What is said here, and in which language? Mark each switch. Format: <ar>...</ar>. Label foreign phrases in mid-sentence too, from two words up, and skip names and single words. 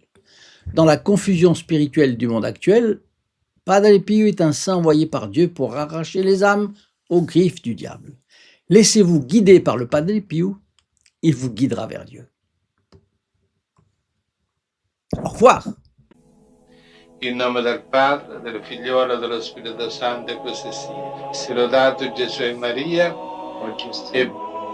<fr>Dans la confusion spirituelle du monde actuel, Padre Pio est un saint envoyé par Dieu pour arracher les âmes aux griffes du diable. Laissez-vous guider par le Padre Pio, il vous guidera vers Dieu. Au revoir.</fr> <it>In nome del Padre, del Figliolo e dello Spirito Santo, e così sia. Sia lodato Gesù e Maria, e</it>